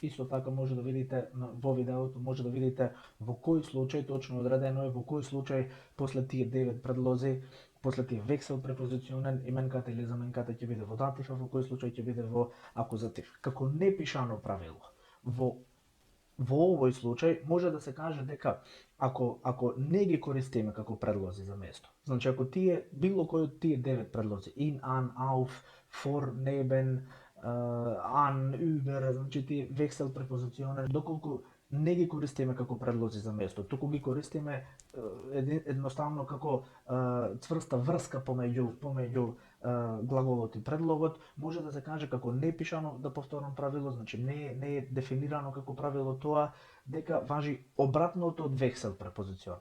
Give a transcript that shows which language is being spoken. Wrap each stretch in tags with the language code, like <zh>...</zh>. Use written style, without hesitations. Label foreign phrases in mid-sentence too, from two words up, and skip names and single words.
<mk>Исто така може да видите во видеото, може да видите во кој случај точно одредено е, во кој случај после тие 9 предлози, после тие</mk> <de>Wechselpräpositionen,</de> <mk>именката или заменката ќе биде во датив, а во кој случај ќе биде во акузатив. Како непишано правило, во овој случај може да се каже дека ако не ги користиме како предлози за место, значи ако било кој од тие 9 предлози,</mk> <de>in, an, auf, for, neben, an, über,</de> <mk>значи тие</mk> <de>Wechselpräpositionen,</de> <mk>доколку не ги користиме како предлози за место, туку ги користиме едноставно како цврста врска помеѓу глаголот и предлогот, може да се каже како непишано, да повторам правило, значи не е дефинирано како правило тоа, дека важи обратното од</mk> <de>Wechselpräpositionen.</de>